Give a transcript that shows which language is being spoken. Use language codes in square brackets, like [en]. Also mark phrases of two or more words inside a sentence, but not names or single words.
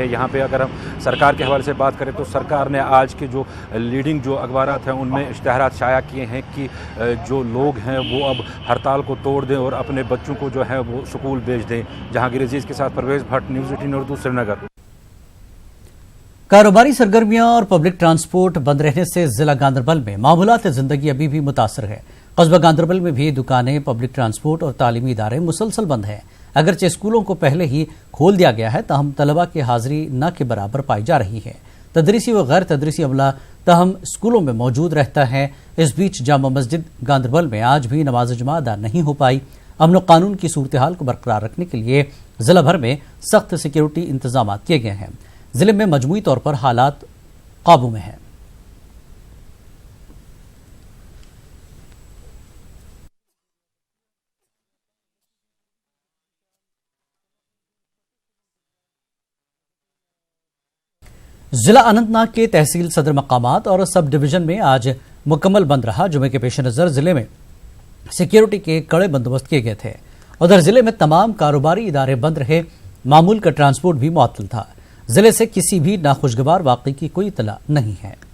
[ur] یہاں پر اگر ہم سرکار کے حوالے سے بات کریں تو سرکار نے آج کے جو لیڈنگ جو اخبارات ہیں ان میں اشتہارات شائع کیے ہیں کہ جو لوگ ہیں وہ اب ہڑتال کو توڑ دیں اور اپنے بچوں کو جو ہے وہ اسکول بھیج دیں. جہانگیر عزیز کے ساتھ پرویز بھٹ، نیوز 18 اردو، سرینگر. کاروباری سرگرمیاں اور [en] public transport [ur] بند رہنے سے ضلع گاندربل میں معمولات زندگی ابھی بھی متاثر ہے. قصبہ گاندربل میں بھی دکانیں، [en] public transport [ur] اور تعلیمی ادارے مسلسل بند ہیں۔ اگرچہ اسکولوں کو پہلے ہی کھول دیا گیا ہے، تاہم طلبہ کی حاضری نہ کے برابر پائی جا رہی ہے۔ تدریسی و غیر تدریسی عملہ تاہم اسکولوں میں موجود رہتا ہے۔ اس بیچ جامع مسجد گاندربل میں آج بھی نماز جمعہ ادا نہیں ہو پائی۔ امن و قانون کی صورتحال کو برقرار رکھنے کے لیے ضلع بھر میں سخت سیکیورٹی انتظامات کیے گئے ہیں۔ ضلع میں مجموعی طور پر حالات قابو میں ہیں۔ ضلع اننت ناگ کے تحصیل صدر مقامات اور [en] sub division [ur] میں آج مکمل بند رہا۔ جمعے کے پیش نظر ضلع میں سیکیورٹی کے کڑے بندوبست کیے گئے تھے۔ ادھر ضلع میں تمام کاروباری ادارے بند رہے، معمول کا ٹرانسپورٹ بھی معطل تھا۔ ضلع سے کسی بھی ناخوشگوار واقعے کی کوئی اطلاع نہیں ہے۔